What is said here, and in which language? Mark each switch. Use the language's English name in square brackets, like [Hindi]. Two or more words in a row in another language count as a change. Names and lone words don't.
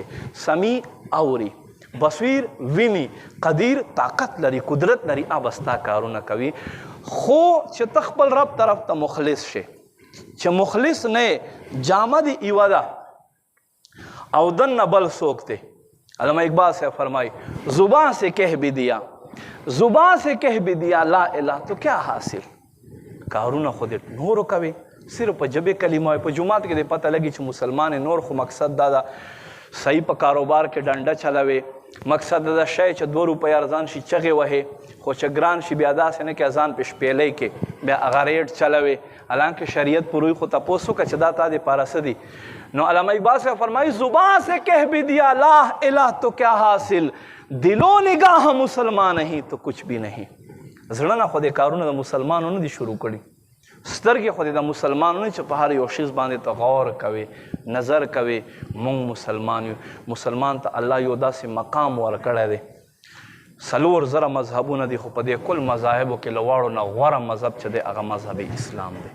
[Pashto] سمیع اوري، بصیر ویني، قدیر طاقت لري، قدرت لري، هغه ستا کارونه کوي. خو چې ته خپل رب طرف ته مخلص شې، چې مخلص نه یې جامه دې یوه ده او دننه بل څوک دی. [Urdu] علامہ اقبال سے فرمائی زبان سے کہہ بھی دیا، زبان سے کہہ بھی دیا [Arabic] لا الہ [Urdu] تو کیا حاصل. [Pashto] کارونه خو دې نورو کوي، صرف په جبې کلمه وایي. په جومات کې دې پته لګي چې مسلمان نور خو مقصد دا ده صحیح په کاروبار کې ډنډه چلوي. مقصد دا شی چې 2 روپۍ ارزان شي چغې وهې، خو چې ګران شي بیا داسې نه کې ازان په شپېلۍ کې بیا هغه ریټ چلوي. حالانکه شریعت پروي خو تپوس وکړه چې دا تا دپاره څه دي. [Urdu] نو علامہ اقبال سے فرمائی زبان سے کہہ بھی دیا [Arabic] لا الہ [Urdu] تو کیا حاصل، دل و نگاہ مسلمان نہیں تو کچھ بھی نہیں. [Pashto] زړه نه خو دې کارونه د مسلمانو نه دي شروع کړي، سترګې خو دې د مسلمانو نه چې په هر یو شیز باندې ته غور کوي، نظر کوي. مونږ مسلمان یو. مسلمان ته الله یو داسې مقام ورکړی دی. 4,000 مذهبونه دي خو په دې کل مذاهبو کې له واړو نه غوره مذهب چې دی هغه مذهب اسلام دی.